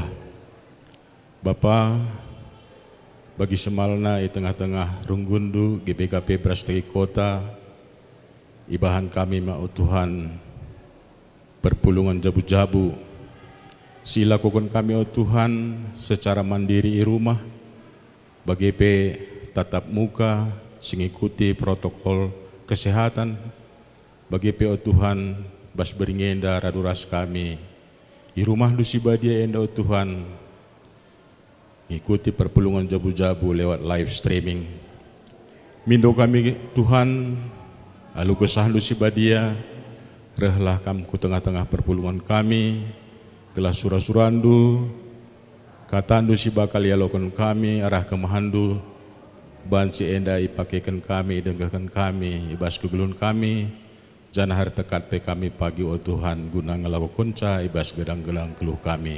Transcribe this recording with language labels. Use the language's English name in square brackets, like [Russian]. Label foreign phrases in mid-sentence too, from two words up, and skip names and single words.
[Batak Karo] Bapa bagi semalna di tengah-tengah runggundu GBKP Brastagi Kota ibahan kami mau Tuhan perpulungan jabu-jabu silakukan kami Tuhan [Indonesian] secara mandiri di rumah [Batak Karo] bagi [Indonesian] tatap muka mengikuti protokol kesehatan [Batak Karo] bagi Tuhan bas beringenda raduras kami di rumah dusibadia enda Tuhan ikuti perpulungan jabu-jabu lewat [English] live streaming. [Batak Karo] Mindo kami Tuhan, alu kesah lu sibadia, rehlah kam ku tengah-tengah perpulungan kami, kelas surah-surandu, katandu si bakal yalokon kami, arah kemahandu, banci enda ipakekan kami, dengakan kami, ibas kegulun kami, janah har tekat pe kami pagi o Tuhan, guna ngelawa kunca, ibas gedang-gelang keluh kami.